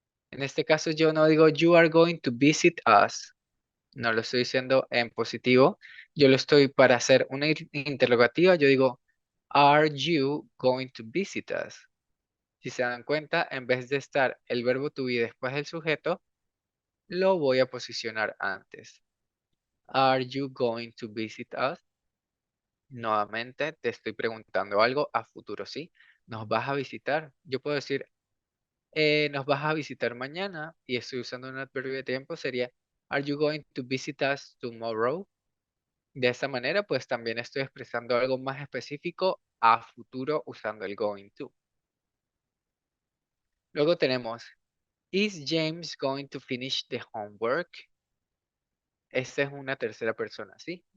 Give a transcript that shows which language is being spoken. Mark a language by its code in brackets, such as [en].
[es] En este caso yo no digo [en] you are going to visit us, [es] no lo estoy diciendo en positivo, yo lo estoy para hacer una interrogativa, yo digo [en] are you going to visit us? [es] Si se dan cuenta, en vez de estar el verbo to be después del sujeto, lo voy a posicionar antes. [en] Are you going to visit us? [es] Nuevamente te estoy preguntando algo a futuro, ¿sí? ¿Nos vas a visitar? Yo puedo decir, nos vas a visitar mañana y estoy usando un adverbio de tiempo, sería, [en] Are you going to visit us tomorrow? [es] De esta manera, pues también estoy expresando algo más específico a futuro usando el going to. Luego tenemos [en] Is James going to finish the homework? [es] Esta es una tercera persona, ¿sí?